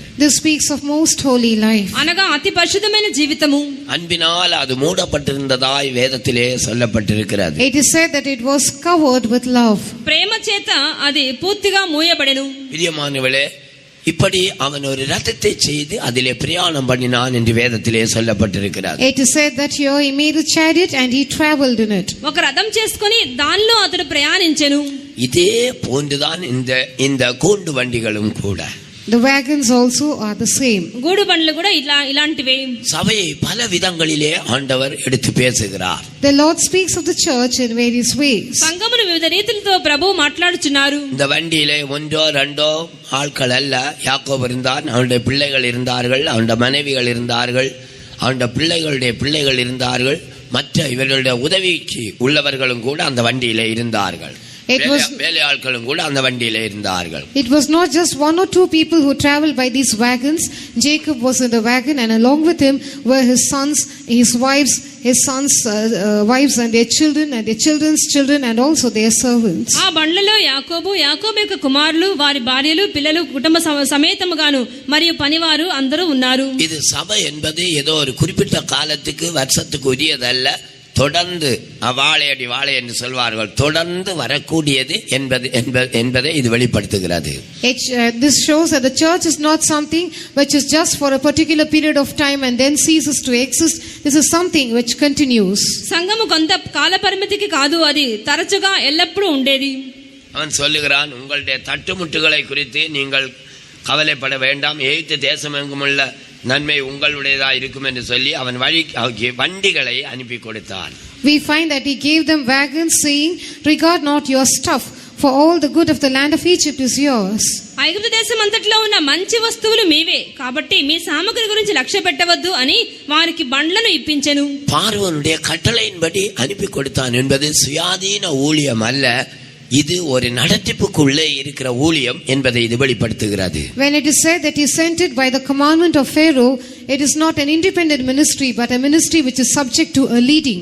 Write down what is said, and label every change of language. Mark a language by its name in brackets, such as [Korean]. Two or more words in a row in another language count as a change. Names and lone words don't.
[English] This speaks of most holy life. [Telugu] అనగా అతి పరిశుద్ధమైన జీవితము. [Tamil] அன்பினால் அது மூடப்பட்டிருந்ததாய் வேதத்திலே சொல்லப்பட்டிருக்கிறது. [English] It is said that it was covered with love. [Telugu] ప్రేమ చేత అది పూర్తిగా మూయబడెను. [Tamil] பிரியமானவர்களே, இப்படி அவன் ஒரு ரதத்தை செய்து அதிலே பிரயாணம் பண்ணினான் என்று வேதத்திலே சொல்லப்பட்டிருக்கிறது. [English] It is said that here he made a chariot and he traveled in it. [Telugu] ఒక రథం చేసుకొని దానిలో అతడు ప్రయాణించెను. [Tamil] இதே போன்றுதான் இந்த கூண்டு வண்டிகளும் கூட. [English] The wagons also are the same. [Telugu] గూడు బండ్లు కూడా ఇలాంటివే. [Tamil] சபையை பல விதங்களிலே ஆண்டவர் எடுத்து பேசுகிறார். [English] The Lord speaks of the church in various ways. [Telugu] సంఘమును వివిధ రీతులతో ప్రభువు మాట్లాడుచున్నారు. [Tamil] இந்த வண்டியிலே ஒன்றோ ரெண்டோ ஆட்கள் அல்ல. யாக்கோபு இருந்தார், அவனுடைய பிள்ளைகள் இருந்தார்கள், அவனுடைய மனைவிகள் இருந்தார்கள், அவனுடைய பிள்ளைகளுடைய பிள்ளைகள் இருந்தார்கள், மற்ற இவர்களுடைய உதவிக்கு உள்ளவர்களும் கூட அந்த வண்டியிலே இருந்தார்கள். வேலையாட்களும் கூட அந்த வண்டியிலே இருந்தார்கள். [English] It was not just one or two people who traveled by these wagons. Jacob was in the wagon and along with him were his sons, his wives, his sons' wives and their children and their children's children and also their servants. [Telugu] ఆ బండ్లలో యాకోబు యొక్క కుమారులు, వారి భార్యలు, పిల్లలు, కుటుంబ సమేతముగాను మరియు పనివారు అందరూ ఉన్నారు. [Tamil] இது சபை என்பது ஏதோ ஒரு குறிப்பிட்ட காலத்துக்கு வருஷத்துக்கு உரியதல்ல. தொடர்ந்து வாழை என்று சொல்வார்கள், தொடர்ந்து வரக்கூடியது என்பதை இது வெளிப்படுத்துகிறது. [English] This shows that the church is not something which is just for a particular period of time and then ceases to exist. This is something which continues. [Telugu] సంఘము కొంత కాల పరిమితికి కాదు, అది తరచుగా ఎల్లప్పుడూ ఉండేది. [Tamil] அவன் சொல்லுகிறான், உங்களுடைய தட்டுமுட்டுகளை குறித்து நீங்கள் கவலைப்பட வேண்டாம், எகிப்து தேசமெங்குமுள்ள நன்மை உங்களுடையதா இருக்கும் என்று சொல்லி அவன் வண்டிகளை அனுப்பி கொடுத்தான். [English] We find that he gave them wagons saying, regard not your stuff, for all the good of the land of Egypt is yours. [Telugu] ఐగుప్తు దేశం అంతట్లో ఉన్న మంచి వస్తువులు మీవే, కాబట్టి మీ సామగ్రి గురించి లక్ష్య పెట్టవద్దు అని వారికి బండ్లను ఇప్పించెను. [Tamil] பார்வோனுடைய கட்டளையின்படி அனுப்பி கொடுத்தான் என்பது சுயாதீன ஊழியம் அல்ல. இது ஒரு நடத்திப்புக்குள்ளே இருக்கிற ஊழியம் என்பதை இது வெளிப்படுத்துகிறது. [English] When it is said that he sent it by the commandment of Pharaoh, it is not an independent ministry but a ministry which is subject to a leading.